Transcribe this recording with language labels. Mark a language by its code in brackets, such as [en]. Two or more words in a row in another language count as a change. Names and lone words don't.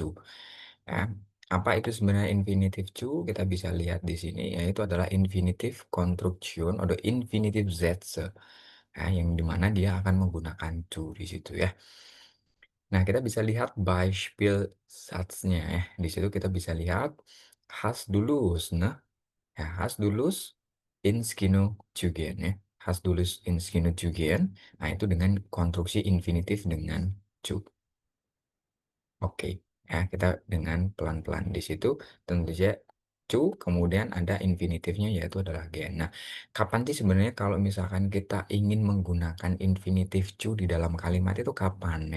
[id] Ya, apa itu sebenarnya infinitive zu? Kita bisa lihat di sini, yaitu adalah [de] infinitive Konstruktion [id] atau [de] infinitive Sätze. [id] Ya, yang dimana dia akan menggunakan zu di situ ya. Nah, kita bisa lihat Beispielsatznya ya. Di situ kita bisa lihat [de] hast du Lust, [id] ne? [de] Ja, hast du Lust, ins Kino zu gehen, ya. Hast du Lust, ins Kino zu gehen? [id] Nah, itu dengan konstruksi infinitif dengan zu. Oke, ya, kita dengan pelan-pelan di situ tentu saja zu, kemudian ada infinitifnya yaitu adalah gehen. Nah, kapan sih sebenarnya kalau misalkan kita ingin menggunakan infinitif zu di dalam kalimat itu kapan ya?